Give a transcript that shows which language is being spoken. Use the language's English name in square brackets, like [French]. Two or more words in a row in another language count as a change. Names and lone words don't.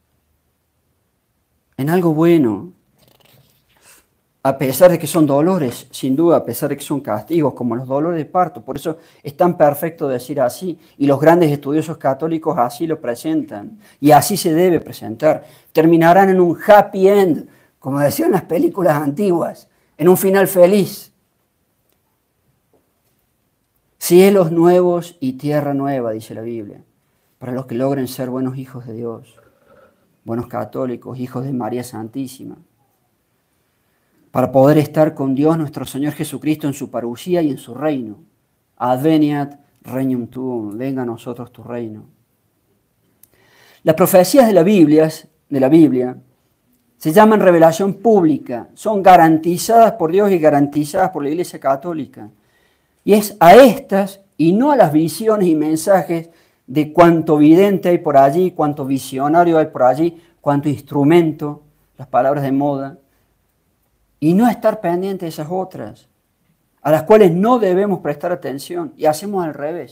[Spanish] En algo bueno. A pesar de que son dolores, sin duda, a pesar de que son castigos, como los dolores de parto. Por eso es tan perfecto decir así. Y los grandes estudiosos católicos así lo presentan. Y así se debe presentar. Terminarán en un [English] happy end, [Spanish] como decían las películas antiguas, en un final feliz. Cielos nuevos y tierra nueva, dice la Biblia, para los que logren ser buenos hijos de Dios, buenos católicos, hijos de María Santísima, para poder estar con Dios nuestro Señor Jesucristo en su parucía y en su reino. [Latin] Adveniat regnum tuum, [Spanish] venga a nosotros tu reino. Las profecías de la Biblia se llaman revelación pública, son garantizadas por Dios y garantizadas por la Iglesia Católica. Y es a estas y no a las visiones y mensajes de cuánto vidente hay por allí, cuánto visionario hay por allí, cuánto instrumento, las palabras de moda, y no estar pendiente de esas otras, a las cuales no debemos prestar atención, y hacemos al revés.